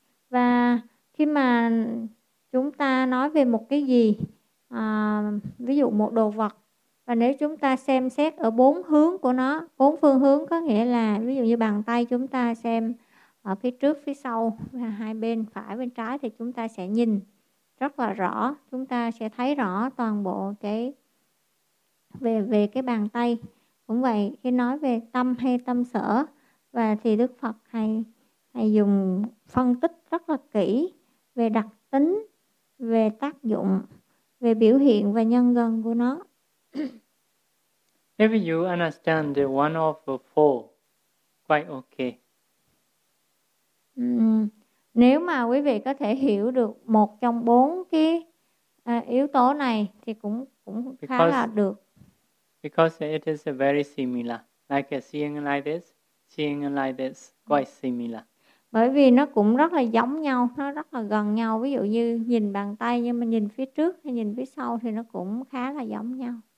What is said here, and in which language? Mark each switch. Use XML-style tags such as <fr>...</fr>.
<vi>Và khi mà chúng ta nói về một cái gì, ví dụ một đồ vật, và nếu chúng ta xem xét ở bốn hướng của nó, bốn phương hướng có nghĩa là ví dụ như bàn tay chúng ta xem ở phía trước, phía sau, và hai bên, phải bên trái, thì chúng ta sẽ nhìn rất là rõ, chúng ta sẽ thấy rõ toàn bộ cái về cái bàn tay. Cũng vậy, khi nói về tâm hay tâm sở, và thì Đức Phật hay dùng phân tích rất là kỹ về đặc tính, về tác dụng, về biểu hiện và nhân gần của nó.</vi> <en>If you understand one of the four, quite okay.</en> <vi>Nếu mà quý vị có thể hiểu được một trong bốn cái yếu tố này thì cũng khá là được.</vi> <en>Because it is very similar, like seeing like this, quite similar.</en> <vi>Bởi vì nó cũng rất là giống nhau, nó rất là gần nhau. Ví dụ như nhìn bàn tay nhưng mà nhìn phía trước hay nhìn phía sau thì nó cũng khá là giống nhau.</vi>